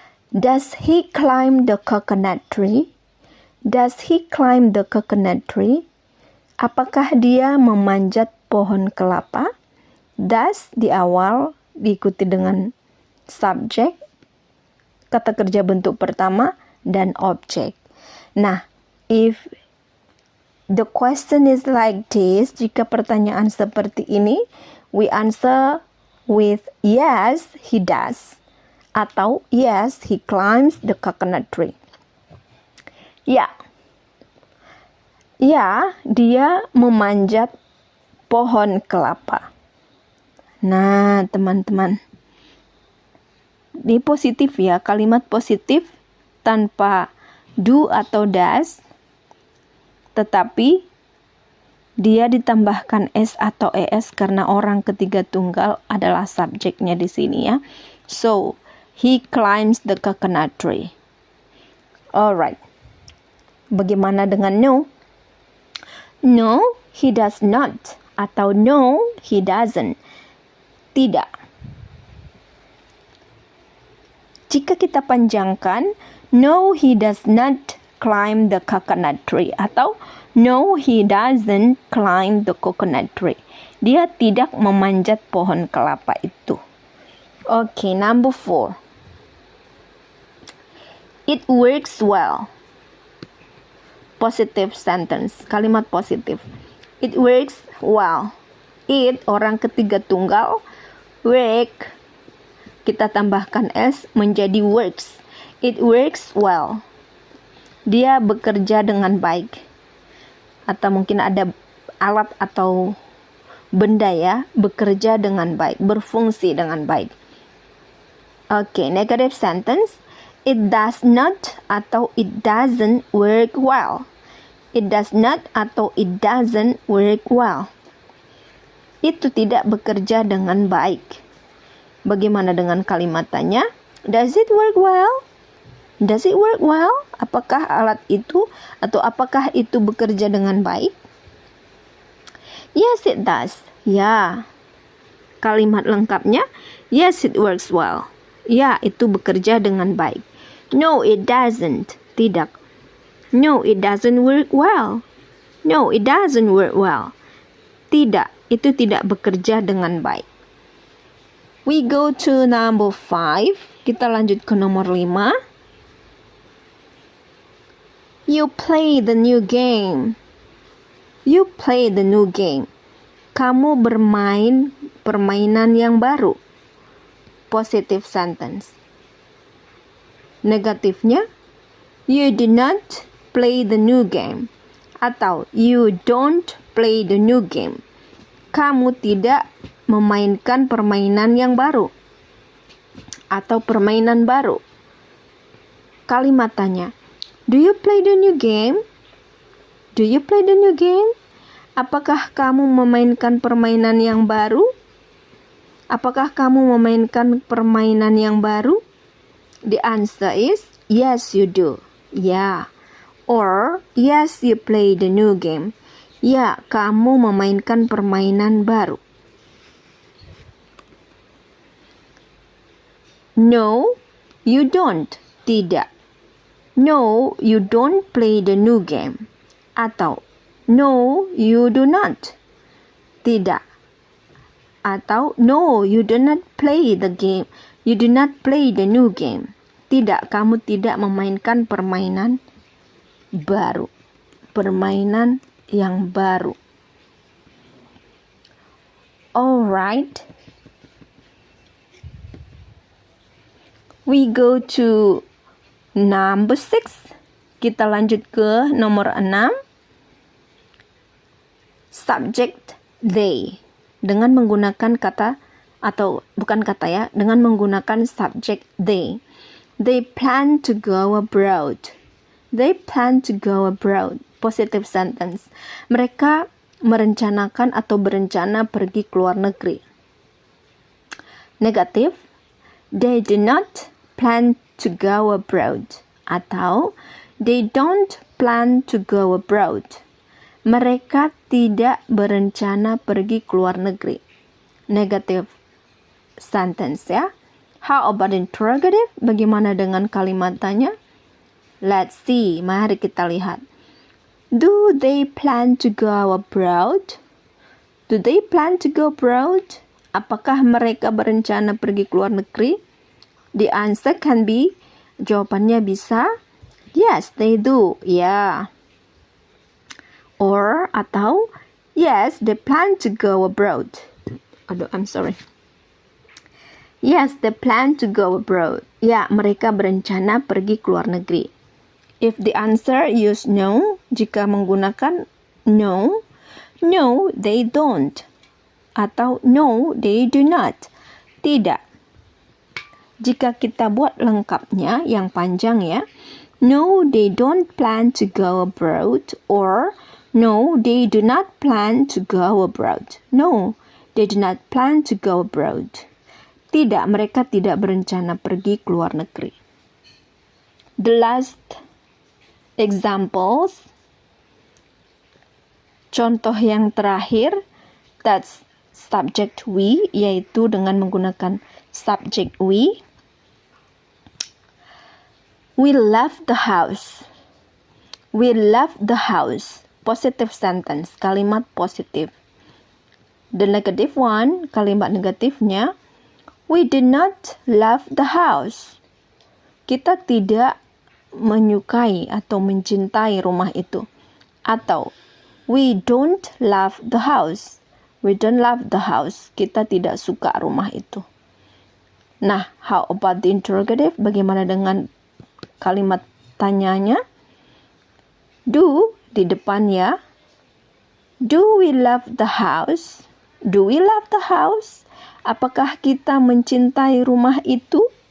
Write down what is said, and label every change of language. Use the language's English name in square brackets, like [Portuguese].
[English] Does he climb the coconut tree? Does he climb the coconut tree? [Indonesian] Apakah dia memanjat pohon kelapa? Does di awal diikuti dengan subjek, kata kerja bentuk pertama, dan objek. [English] Nah, if the question is like this, [Indonesian] jika pertanyaan seperti ini, [English] we answer with yes, he does. [Indonesian] Atau [English] yes, he climbs the coconut tree. [Indonesian] Ya, dia memanjat pohon kelapa. Nah, teman-teman, ini positif ya, kalimat positif tanpa do atau does, tetapi dia ditambahkan s atau es karena orang ketiga tunggal adalah subjeknya di sini ya. [English] So, he climbs the coconut tree. Alright. [Indonesian] Bagaimana dengan [English] no? No, he does not. [Indonesian] Atau [English] no, he doesn't. [Indonesian] Tidak. Jika kita panjangkan, [English] no, he does not climb the coconut tree. [Indonesian] Atau [English] no, he doesn't climb the coconut tree. [Indonesian] Dia tidak memanjat pohon kelapa itu. [English] Okay, number 4. It works well. Positive sentence, [Indonesian] kalimat positif. [English] It works well. [Indonesian] It, orang ketiga tunggal. Work, kita tambahkan s menjadi works. [English] It works well. [Indonesian] Dia bekerja dengan baik. Atau mungkin ada alat atau benda ya, bekerja dengan baik, berfungsi dengan baik. [English] Oke, negative sentence. It does not [Indonesian] atau [English] it doesn't work well. It does not atau it doesn't work well. [Indonesian] Itu tidak bekerja dengan baik. Bagaimana dengan kalimat tanya? [English] Does it work well? Does it work well? [Indonesian] Apakah alat itu atau apakah itu bekerja dengan baik? [English] Yes, it does. [Indonesian] Ya. Kalimat lengkapnya, [English] yes, it works well. [Indonesian] Ya, itu bekerja dengan baik. [English] No, it doesn't. [Indonesian] Tidak. [English] No, it doesn't work well. No, it doesn't work well. [Indonesian] Tidak, itu tidak bekerja dengan baik. [English] We go to number 5. [Indonesian] Kita lanjut ke nomor 5. [English] You play the new game. You play the new game. [Indonesian] Kamu bermain permainan yang baru. [English] Positive sentence. [Indonesian] Negatifnya, [English] you do not play the new game. [Indonesian] Atau [English] you don't play the new game. [Indonesian] Kamu tidak memainkan permainan yang baru. Atau permainan baru. Kalimat tanya, [English] do you play the new game? Do you play the new game? [Indonesian] Apakah kamu memainkan permainan yang baru? Apakah kamu memainkan permainan yang baru? [English] The answer is yes, you do. [Indonesian] Ya. [English] Or yes, you play the new game. [Indonesian] Ya, kamu memainkan permainan baru. [English] No, you don't. [Indonesian] Tidak. [English] No, you don't play the new game. [Indonesian] Atau [English] no, you do not. [Indonesian] Tidak. Atau [English] no, you do not play the game. You do not play the new game. [Indonesian] Tidak, kamu tidak memainkan permainan baru. Permainan yang baru. [English] Alright. We go to number 6. [Indonesian] Kita lanjut ke nomor 6. [English] Subject they. [Indonesian] Dengan menggunakan kata atau bukan kata ya, dengan menggunakan subject they. [English] They plan to go abroad. They plan to go abroad. Positive sentence. [Indonesian] Mereka merencanakan atau berencana pergi ke luar negeri. Negatif. [English] They do not plan to go abroad. [Indonesian] Atau [English] they don't plan to go abroad. [Indonesian] Mereka tidak berencana pergi ke luar negeri. [English] Negative sentence ya. How about interrogative? [Indonesian] Bagaimana dengan kalimat tanya? [English] Let's see. [Indonesian] Mari kita lihat. [English] Do they plan to go abroad? Do they plan to go abroad? [Indonesian] Apakah mereka berencana pergi ke luar negeri? [English] The answer can be, [Indonesian] jawabannya bisa, [English] yes, they do. [Indonesian] Ya. [English] Or, [Indonesian] atau, [English] yes, they plan to go abroad. [Indonesian] Aduh, [English] I'm sorry. Yes, they plan to go abroad. [Indonesian] Ya, mereka berencana pergi ke luar negeri. [English] If the answer use no, [Indonesian] jika menggunakan no, [English] no, they don't. [Indonesian] Atau [English] no, they do not. [Indonesian] Tidak. Jika kita buat lengkapnya, yang panjang ya, [English] no, they don't plan to go abroad, or no, they do not plan to go abroad. No, they do not plan to go abroad. [Indonesian] Tidak, mereka tidak berencana pergi ke luar negeri. [English] The last examples. [Indonesian] Contoh yang terakhir, [English] that's subject we, [Indonesian] yaitu dengan menggunakan subject we. [English] We left the house. We left the house. Positive sentence, [Indonesian] kalimat positif. [English] The negative one, [Indonesian] kalimat negatifnya, [English] we did not love the house. [Indonesian] Kita tidak menyukai atau mencintai rumah itu. Atau, [English] we don't love the house. We don't love the house. [Indonesian] Kita tidak suka rumah itu. [English] Nah, how about the interrogative? [Indonesian] Bagaimana dengan kalimat tanyanya? Do di depan ya. [English] Do we love the house? Do we love the house? [Indonesian] Apakah kita mencintai rumah itu?